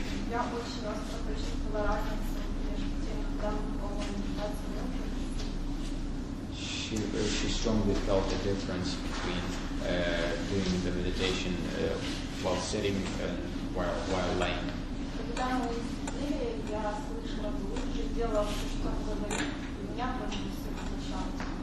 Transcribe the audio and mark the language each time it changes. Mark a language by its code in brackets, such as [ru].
[ru] Я очень остро почувствовала разницу между тем, когда мы выполняем медитацию. [en] She strongly felt the difference between doing the meditation while sitting and while lying. [ru] Когда мы сидели, я слышала Гуруджи, делала все, что он говорит, и меня тоже все получалось.